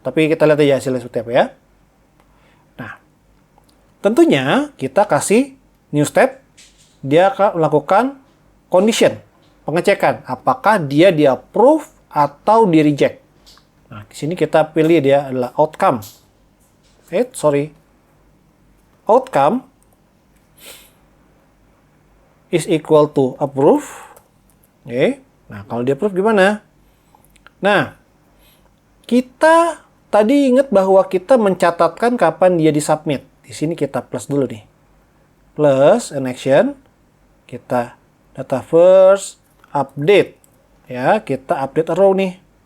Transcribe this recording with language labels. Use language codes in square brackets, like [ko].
[id] Tapi kita lihat aja hasilnya seperti apa ya. Nah, tentunya kita kasih [en] new step. [id] Dia akan melakukan condition, pengecekan. Apakah dia di-approve atau di-reject. Nah, di sini kita pilih dia adalah outcome. [en] Outcome is equal to approve. [id] Oke. Nah, kalau di approve gimana? Nah, kita tadi ingat bahwa kita mencatatkan kapan dia disubmit. Di sini kita plus dulu nih. [en] Plus an action. [id] Kita data first, update. Ya, kita [en] update a row [id] nih.